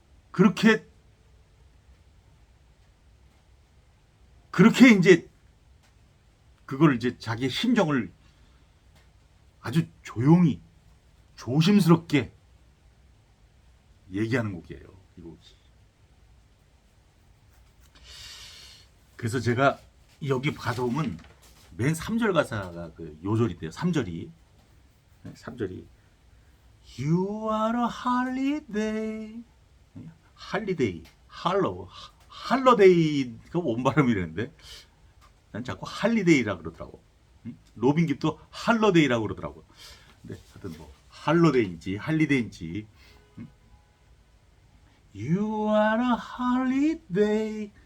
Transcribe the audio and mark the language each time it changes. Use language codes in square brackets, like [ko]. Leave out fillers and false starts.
[ko] 그렇게 이제 그걸 이제 자기의 심정을 아주 조용히 조심스럽게 얘기하는 곡이에요. 이 곡이. 그래서 제가 여기 가서 보면 맨 3절 가사가 그 요절이 돼요. 3절이 [en] You are a holiday. [ko] 할리데이, 할러데이가 뭔 발음이랬는데 난 자꾸 할리데이라 그러더라고. 로빈 깁도 할러데이라고 그러더라고. 근데 하여튼 할러데이인지 할리데이인지 [en] You are a holiday.